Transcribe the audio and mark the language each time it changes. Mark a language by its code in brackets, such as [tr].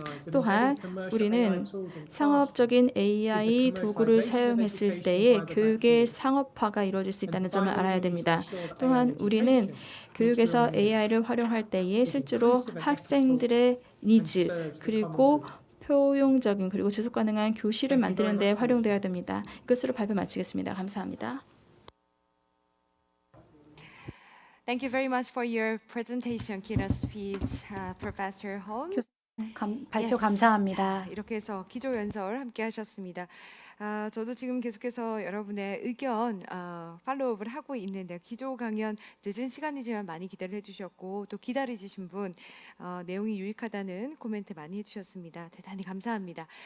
[ko] 또한 우리는 상업적인 AI 도구를 사용했을 때에 교육의 상업화가 이루어질 수 있다는 점을 알아야 됩니다. 또한 우리는 교육에서 AI를 활용할 때에 실제로 학생들의 니즈 그리고 포용적인 그리고 지속 가능한 교실을 만드는 데 활용되어야 됩니다. 이것으로 발표 마치겠습니다. 감사합니다. [en] Thank you very much for your presentation, keynote speech, Professor Holmes. [ko] 발표 [en] Yes. [ko] 감사합니다. 자, 이렇게 해서 기조 연설 함께 하셨습니다. 저도 지금 계속해서 여러분의 의견 팔로우업을 하고 있는데요. 기조 강연 늦은 시간이지만 많이 기다려 주셨고 또 기다리신 분 내용이 유익하다는 코멘트 많이 해주셨습니다. 대단히 감사합니다.